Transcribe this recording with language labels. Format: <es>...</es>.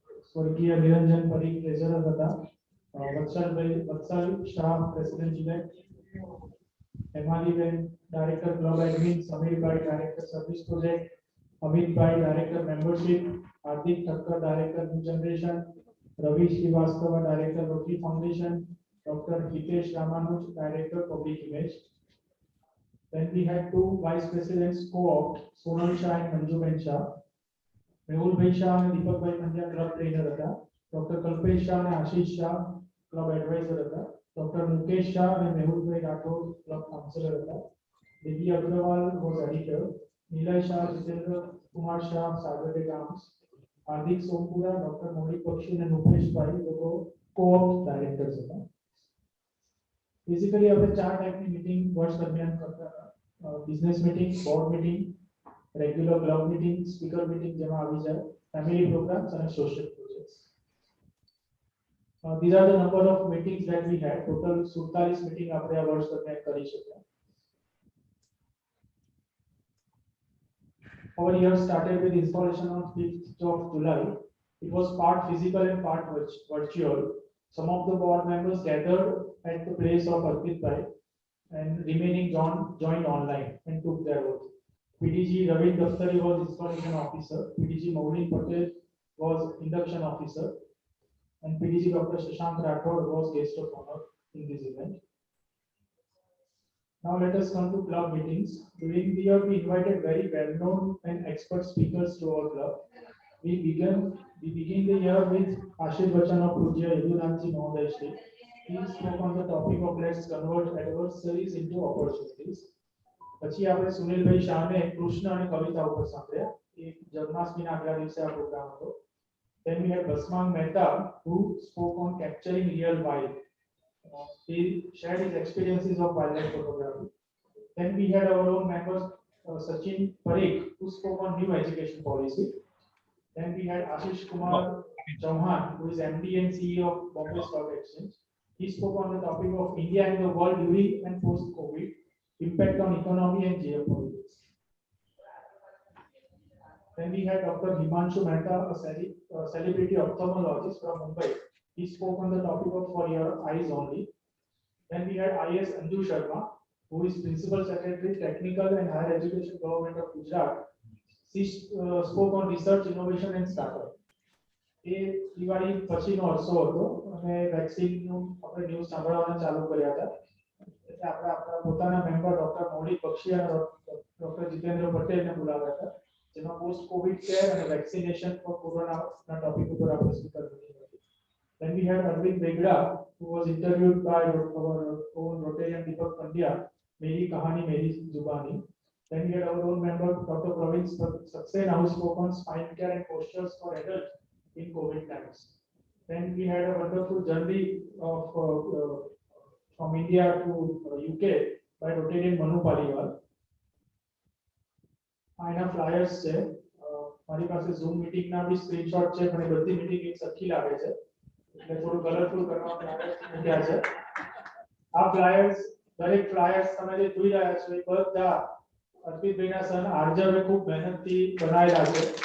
<gu>સ્વર્ગીય નિરંજન Parikh treasurer હતા, વત્સલ Shah president elect, Hemaliben director club admin, સમીરભાઈ director service project, Amitbhai director membership, Hardik Thakkar director new generation, Ravi Srivastava director rotary foundation, doctor Hitesh Ramanuj director public image.</gu> <en>Then we had 2 vice presidents co-opt, Sonal Shah and Manjuben Shah. Mehulbhai Shah and Deepakbhai Pandya club trainer</en> <gu>હતા,</gu> <en>Dr. Kalpesh Shah and Ashish Shah club advisor</en> <gu>હતા,</gu> <en>Dr. Mukesh Shah and Mehulbhai Rathod club counselor</en> <gu>હતા,</gu> <en>Vidhi Agrawal was editor, Nilay Shah, Jitendra Kumar Shah, Saturday Gams, Hardik Sompura, Dr. Maulik Bakshin and Upesh Bhai</en> <gu>લોકો</gu> <en>co-op directors</en> <gu>હતા. Basically આપણે 4 ટાઈપની meeting વર્ષ દરમિયાન કરતા હતા. Business meeting, board meeting, regular club meeting, speaker meeting જેમાં આવી જાય, ફેમિલી પ્રોગ્રામ્સ અને social projects.</gu> <en>These are the number of meetings that we had.</en> <gu>Total 47 meeting આપણે આ વર્ષ દરમિયાન કરી શક્યા.</gu> <en>Our year started with installation on 5th of July. It was part physical and part virtual. Some of the board members gathered at the place of Arpit Bhai and remaining joined online and took their oath. PDG Ravin Daftari was installation officer, PDG Maulin Patel was induction officer, and PDG Dr. Shashank Rathod was guest of honor in this event. Now let us come to club meetings. During the year, we invited very well-known and expert speakers to our club. We begin the year with Ashirvachan of Pujya Yadunanji Mahoday Shri. He spoke on the topic of let's convert adversaries into opportunities.</en> <gu>પછી આપણે સુનિલભાઈ શાહને કૃષ્ણ અને કવિતા ઉપર સાંભળ્યા. એ જન્માષ્ટમીના આગલા દિવસે આ પ્રોગ્રામ હતો.</gu> <en>Then we had Basmang Mehta who spoke on capturing real wild. He shared his experiences of wildlife photography. Then we had our own members Sachin Parikh who spoke on new education policy. Then we had Ashish Kumar Chauhan who is MD and CEO of Bombay Stock Exchange. He spoke on the topic of India and the world during and post-COVID, impact on economy and geopolitics. Then we had Dr. Himanshu Mehta, a celebrity ophthalmologist from Mumbai. He spoke on the topic of for your eyes only. Then we had IS Anju Sharma, who is Principal Secretary, Technical and Higher Education Government of Gujarat. She spoke on research, innovation and startup.</en> <gu>એ દિવાળી પછીનો અરસો હતો અને વેક્સિનનું આપણે news સાંભળવાના ચાલુ કર્યા હતા. એટલે આપણે આપણા પોતાના મેમ્બર ડોક્ટર મૌલિક બક્ષી અને ડોક્ટર જીતેન્દ્ર પટેલને બોલાવ્યા હતા, જેમાં પોસ્ટ કોવિડ કેર અને વેક્સિનેશન ફોર કોરોનાના ટોપિક ઉપર આપણે સ્પીકર મીટિંગ હતી.</gu> <en>Then we had Arvind Begda, who was interviewed by our own Rotarian Deepak Pandya, Meri Kahani Meri Zubani. Then we had our own member Dr. Praveen Saxena, who spoke on spine care and postures for adults in COVID times. Then we had a wonderful journey of from India to UK by Rotarian Manu Paliwal.</en> <gu>આના flyers છે, મારી પાસે zoom meeting ના બી screenshot છે, પણ એ બધી meeting એક સરખી લાગે છે એટલે થોડું કલરફુલ કરવા મૂક્યા છે. આ ફ્લાયર્સ, દરેક ફ્લાયર્સ તમે જે જોઈ રહ્યા છો એ બધા અર્પિતભાઈના સન આર્જવે ખૂબ મહેનતથી બનાવેલા છે.</gu>